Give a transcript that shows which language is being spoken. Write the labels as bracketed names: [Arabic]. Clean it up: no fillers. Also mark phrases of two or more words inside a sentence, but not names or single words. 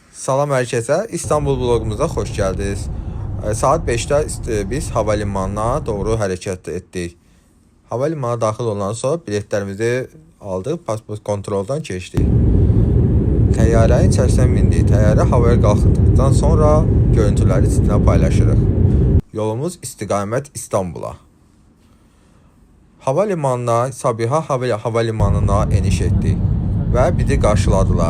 [Turkish] Salam herkese. İstanbul vlogumuza hoş geldiniz. Saat 5'te biz havalimanına doğru hareket ettik. [Azerbaijani] Havalimanına daxil olandan sonra biletlərimizi aldıq, pasport kontroldan keçdik. Təyyarənin içərisinə mindik. Təyyarə havaya qalxdıqdan sonra görüntüləri sizinlə paylaşırıq. Yolumuz istiqamət İstanbula. Havalimanına, Sabiha Havalimanına eniş etdik və bizi qarşıladılar.